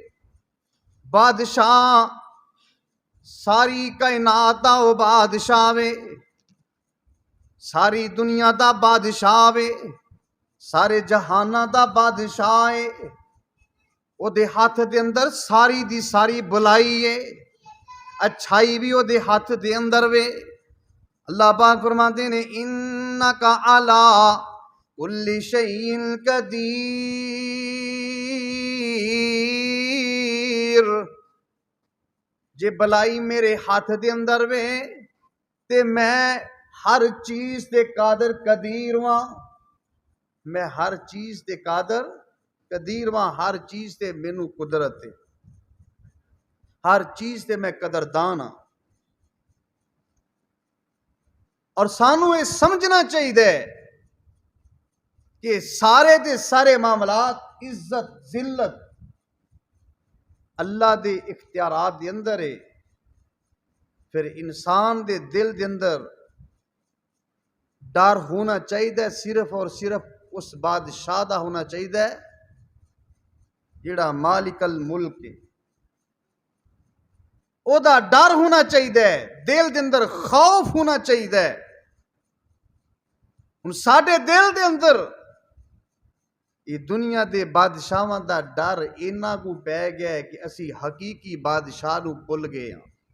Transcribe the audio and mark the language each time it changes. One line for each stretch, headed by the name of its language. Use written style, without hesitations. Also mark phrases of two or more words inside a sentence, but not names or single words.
Punjabi: بادشاہ ساری کائنات دا او بادشاہ وے، ساری دنیا دا بادشاہ وے، سارے جہانا دا بادشاہ ہے. اودے ہاتھ دے اندر ساری دی ساری بلائی ہے، اچھائی بھی اودے ہاتھ دے اندر وے، اللہ پاک فرماتے نے
Arabic: إنك على كل شيء قدير.
Punjabi: جے بھلائی میرے ہاتھ دے اندر وے تے میں ہر چیز تے قادر قدیر واں. میں ہر چیز تے قادر قدیر واں. ہر چیز تے مینوں قدرت ہے، ہر چیز تے میں قدردان ہاں. اور سانوں یہ سمجھنا چاہیے کہ سارے دے سارے معاملات عزت ذلت اللہ دے اختیارات دے اندر ہے. پھر انسان دے دل دے اندر ڈر ہونا چاہیے، صرف اور صرف اس بادشاہ دا ہونا چاہیے جیہڑا
Arabic: مالك الملك
Punjabi: है। اودا ڈر ہونا چاہیے، دل دے اندر خوف ہونا چاہیے. ہن ساڈے دل دے اندر یہ دنیا دے بادشاہاں دا ڈر اِنّا کو پے گیا ہے کہ اسی حقیقی بادشاہ نوں بھل گئے ہاں.